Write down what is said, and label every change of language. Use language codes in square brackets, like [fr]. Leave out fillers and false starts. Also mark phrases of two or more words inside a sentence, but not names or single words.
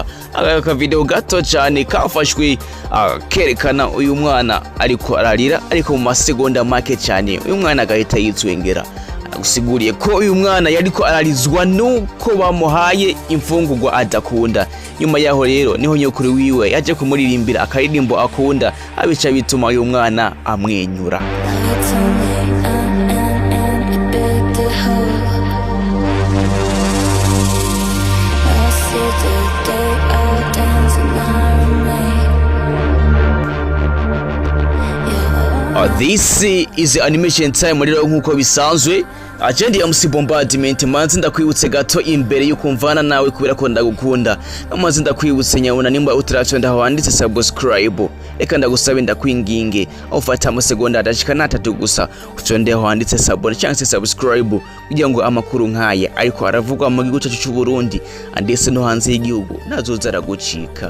[rn] Aka video gato cyane kafashwe kerekana uyu mwana ariko ararira, ariko mu masegonda make cyane uyu mwana agahita yitwengera. Gusiguriye ko uyu mwana yariko ararizwa nuko bamuhaye imfungurwa adakunda. Nyuma yaho rero niho nyokuru wiwe yaje kumuririmbira akaririmbo akunda, abica bituma uyu mwana amwenyura. [en] This is animation time [rn] rero nkuko bisanzwe. Agenda ya MC Bombardment manzi ndakwibutse gato imbere y'ukumvana nawe kubera ko ndagukunda. Manzi ndakwibutse nyabona nimba utaratonda wanditse subscribe. Reka ndagusabe ndakwinginge ufata amasegonda adashika 3 gusa utonde wanditse cyangwa subscribe kugira ngo amakuru nkaye ariko aravugwa mu gihugu cyacu cy'u Burundi andese no hanze y'igihugu nazoza aragucika.